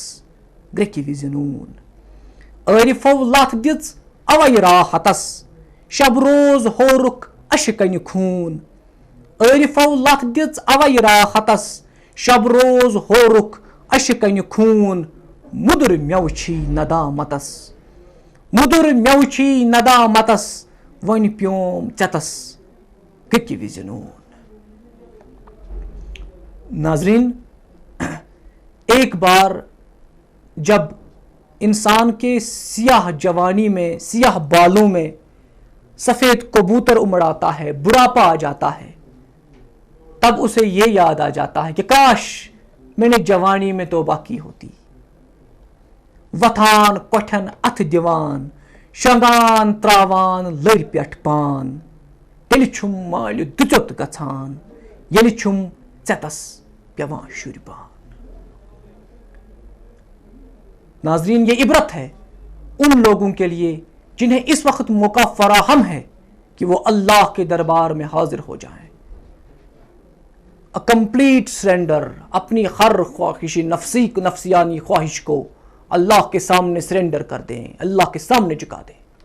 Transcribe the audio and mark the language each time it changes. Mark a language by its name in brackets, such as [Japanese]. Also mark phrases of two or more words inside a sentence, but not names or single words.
[Kashmiri] گرٛیکہِ وِزِ نوٗن عٲرِفو لتھ دِژ اَوَے راحتس شب روز ہورُکھ اَشہِ کنہِ خوٗن عٲرِفو لتھ دِژ اَوَے راحتس شب روز ہورُکھ اَشہِ کنہِ خوٗن مُدُر مٮ۪وٕ چھی ندامتس مُدُر مٮ۪وٕ چھی ندامتس وۄنۍ پیوم ژٮ۪تس گرٛیکہِ وِزِ نوٗن. [Urdu] ناظرین، ایک بار جب انسان کے سیاہ جوانی میں سیاہ بالوں میں سفید کبوتر امڑ آتا ہے، بڑھاپا آ جاتا ہے، تب اسے یہ یاد آ جاتا ہے کہ کاش میں نے جوانی میں توبہ کی ہوتی. [Kashmiri] وتھان کوٹھن اتھ دِوان شۄنٛگان تراوان لٔرۍ پٮ۪ٹھ پان تیٚلہِ چھُم مالہِ دُژُت گژھان ییٚلہِ چھُم ژٮ۪تس پیوان شُرۍ بان. [Urdu] ناظرین، یہ عبرت ہے ان لوگوں کے لیے جنہیں اس وقت موقع فراہم ہے کہ وہ اللہ کے دربار میں حاضر ہو جائیں. [English] complete surrender, [Urdu] اپنی ہر خواہش نفسیانی خواہش کو اللہ کے سامنے سرنڈر کر دیں، اللہ کے سامنے جھکا دیں.